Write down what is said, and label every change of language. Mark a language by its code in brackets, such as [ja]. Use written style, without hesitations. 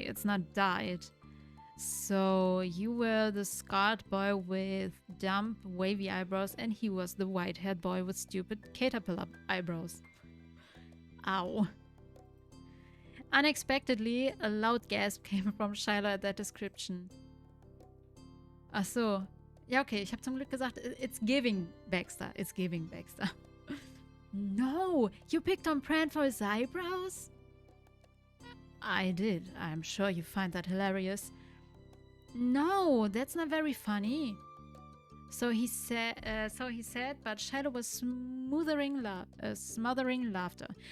[en] It's not dyed. So you were the scarred boy with dumb, wavy eyebrows, and he was the white-haired boy with stupid caterpillar eyebrows. Ow. Unexpectedly, a loud gasp came from Shiloh at that description. [de] Ach so. Ja, okay, ich habe zum Glück gesagt, [en] it's giving Baxter. It's giving Baxter. No, you picked on Pran for his eyebrows? I did. I'm sure you find that hilarious. No, that's not very funny. So he said, but Shiloh was smothering laughter.